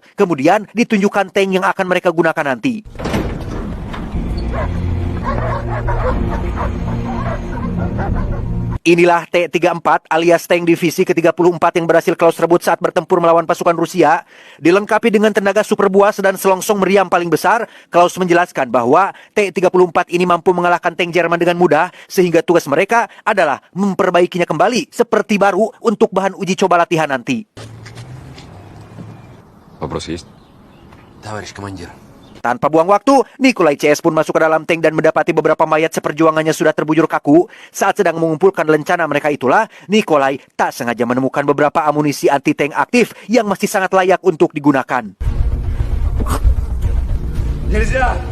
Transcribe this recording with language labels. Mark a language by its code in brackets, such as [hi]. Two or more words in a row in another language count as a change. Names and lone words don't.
[id] Kemudian ditunjukkan tank yang akan mereka gunakan nanti. Inilah T-34 alias tank divisi ke-34 yang berhasil Klaus rebut saat bertempur melawan pasukan Rusia. Dilengkapi dengan tenaga super buas dan selongsong meriam paling besar, Klaus menjelaskan bahwa T-34 ini mampu mengalahkan tank Jerman dengan mudah, sehingga tugas mereka adalah memperbaikinya kembali seperti baru untuk bahan uji coba latihan nanti. [ru] Вопрос есть? Товарищ командир. [id] Tanpa buang waktu, Nikolai CS pun masuk ke dalam tank dan mendapati beberapa mayat seperjuangannya sudah terbujur kaku. Saat sedang mengumpulkan lencana mereka itulah, Nikolai tak sengaja menemukan beberapa amunisi anti-tank aktif yang masih sangat layak untuk digunakan. [ru] Нельзя!